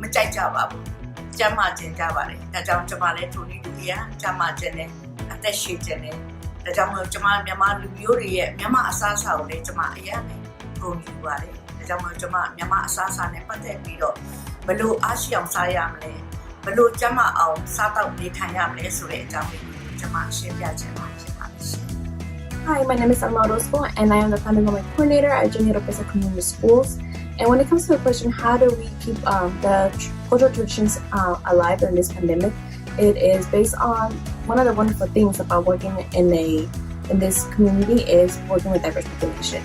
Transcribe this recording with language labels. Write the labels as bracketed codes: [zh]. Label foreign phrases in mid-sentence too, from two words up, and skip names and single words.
[my] ကြိုက်ကြပါဘူးကျမကျင်ကြပါတယ်ဒါကြောင့်ကျွန်မလည်းထိုနည်းတူရကျမကျင်တယ်အသက်ရှည်ကျင်တယ်ဒါကြောင့်မို့ကျွန်မမြန်မာလူမျိုးတွေရဲ့မြန်မာအစားအစာကိုလည်းကျွန်မအရင်ကဂုဏ်ယူပါတယ်ဒါကြောင့်မို့ကျွန်မမြန်မာအစားအစာနဲ့ပတ်သက်ပြီးတော့ဘလို့အားရှိအောင်စားရမလဲဘလို့ကျမအောင်စားတော့နေထိုင်ရမလဲဆိုတဲ့အကြောင်းလေးကိုကျွန်မရှင်းပြချင်ပါတယ်ရှင် [en] Hi, my name is Alma Orozco, and I am the Family Moment Coordinator at Junior Pesa Community Schools. And when it comes to the question, how do we keep the cultural traditions alive during this pandemic? It is based on one of the wonderful things about working in this community is working with diverse population.